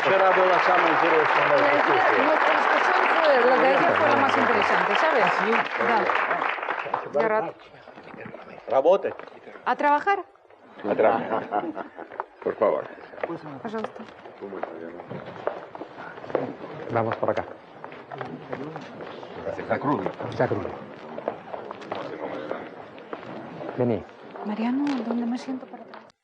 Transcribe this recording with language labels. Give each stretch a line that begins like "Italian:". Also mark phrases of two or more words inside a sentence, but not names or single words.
Russian: Вчера было самое интересное.
Spanish: Nuestra discusión fue, la de ayer fue la más interesante, ¿sabes?
Russian: Да. Я рад. Работать.
Spanish: ¿A trabajar? Por favor.
Russian: Пожалуйста.
Spanish: Vamos por acá. Ya crudo. Vení. Mariano, ¿dónde me siento para trabajar?